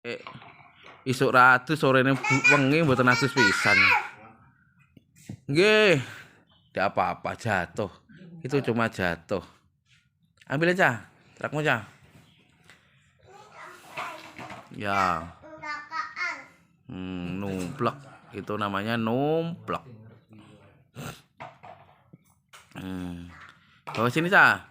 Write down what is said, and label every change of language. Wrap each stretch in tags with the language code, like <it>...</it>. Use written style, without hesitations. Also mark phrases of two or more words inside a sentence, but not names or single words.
<jv>isuk ratus sorene wengi mboten atus pisan. Nggih.</jv> <id>Tidak apa-apa jatuh. Itu cuma jatuh. Ambil aja. Trukmu aja. Ya. Numplek. Itu namanya numplek. Bawa sini, Cah.</id>